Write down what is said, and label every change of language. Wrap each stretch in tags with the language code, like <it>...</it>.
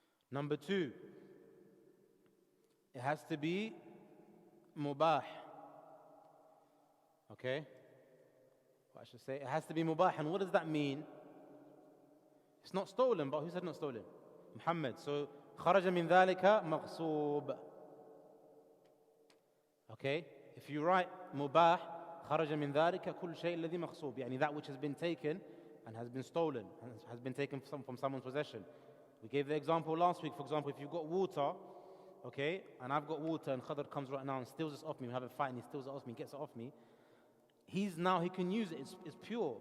<en>Number 2, it has to be mubah. Okay? I should say, it has to be mubah. And what does that mean? It's not stolen, but who said not stolen? Muhammad.</en> <ar>So, خرج من ذلك مغصوب.</ar> <en>Okay? If you write mubah,</en> <ar>خرج من ذلك كل شيء الذي مغصوب.</ar> <en>يعني that which has been taken and has been stolen, and has been taken from someone's possession. We gave the example last week. For example, if you've got water, okay, and I've got water and Khadr comes right now and steals this off me, we have a fight and he steals it off me, gets it off me, he can use it, it's pure.</en>